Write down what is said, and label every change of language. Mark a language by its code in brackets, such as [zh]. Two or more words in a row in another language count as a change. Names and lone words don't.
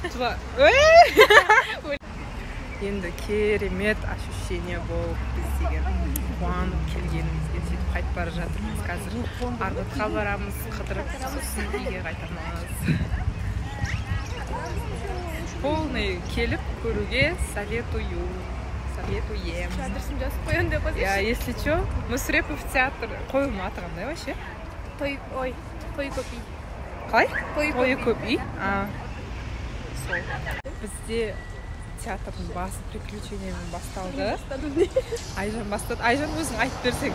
[kk] Енді керемет ощущение болып біз деген қуанып келгенімізге сөйтіп қайтып бара жатырмыз. Қазір Арғытқа барамыз, қыдырып, сосын үйге қайтамыз. Полный келіп көруге советую. Советуем. Адресін жазып қоян деп қойсайшы. [ru] Я, если что, [kk] Мүсірепов театр қойылымы аты қандай вообще? Той көп үй. Қалай? Той көп үй. Сол. Бізде театрдың басы приключениемен басталды. Айжан бастады. Айжан өзің айтып берсең.